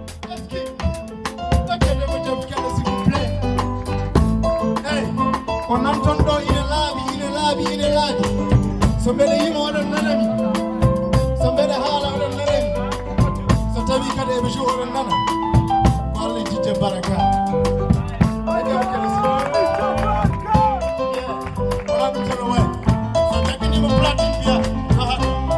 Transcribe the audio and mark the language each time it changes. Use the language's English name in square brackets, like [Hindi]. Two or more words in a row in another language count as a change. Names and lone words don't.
[French] Est-ce que, est-ce que je peux te faire, s'il vous plaît? Hey, on entend donc, il est là, il est là, il est là. [Fula] So mbele yimo oɗon nana mi. So mbele haala oɗon nana mi. So tawi kadi eɓe joue oɗon nana. Ko Allah jidde baraka. Wala ɗum tan o wayi. So takkiniima platine mbiya, ko haa ɗo.